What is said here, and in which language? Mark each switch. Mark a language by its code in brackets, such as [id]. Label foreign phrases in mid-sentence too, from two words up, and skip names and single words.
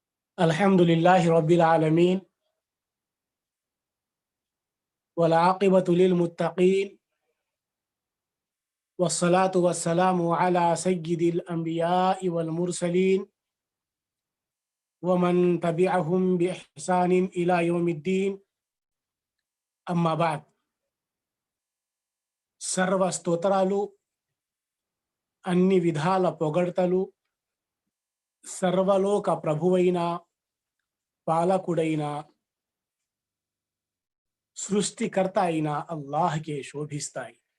[ar] الحمد لله رب العالمين والعاقبة للمتقين والصلاة والسلام على سيد الأنبياء والمرسلين ومن تبعهم بإحسان إلى يوم الدين أما بعد. [te] సర్వ స్తోత్రాలు, అన్ని విధాల పొగడ్తలు సర్వలోక ప్రభువైన పాలకుడైన సృష్టికర్త అయిన అల్లాహ్కే శోభిస్తాయి.